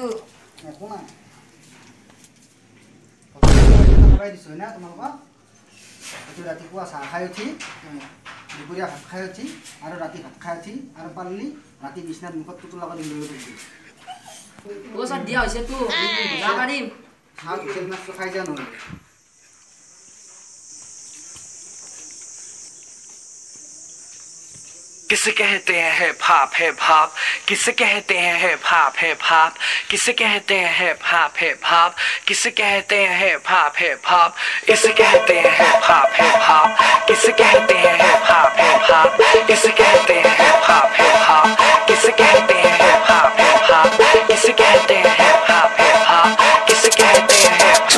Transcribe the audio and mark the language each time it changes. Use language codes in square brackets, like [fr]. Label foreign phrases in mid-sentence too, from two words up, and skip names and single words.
[as] একো নাই খাবাই দিছোঁ হয় না তোমালোকক এইটো ৰাতিপুৱা চাহ খাই উঠি দুপৰীয়া ভাত খাই উঠি আৰু ৰাতি ভাত খাই উঠি আৰু পাৰিলে ৰাতি বিচনাত মুখত টুটুলা কৰি লৈ গৈছোঁ ছাৰ দিয়া হৈছেতো যাব পাৰিম চাহ ধুচেল মাছটো খাই যোৱা নহ'লে [hi] किसे कहते हैं [en] hip hop [hi] किसे कहते हैं [en] hip hop [hi] किसे कहते हैं [en] hip hop [hi] किसे कहते हैं [en] hip hop [hi] इसे कहते हैं [en] hip hop [hi] किसे कहते हैं [en] hip hop [hi] इसे कहते हैं [en] hip hop [hi] किसे कहते हैं [en] hip hop [hi] किसे कहते हैं [en] hip hop [hi] किसे कहते हैं हिप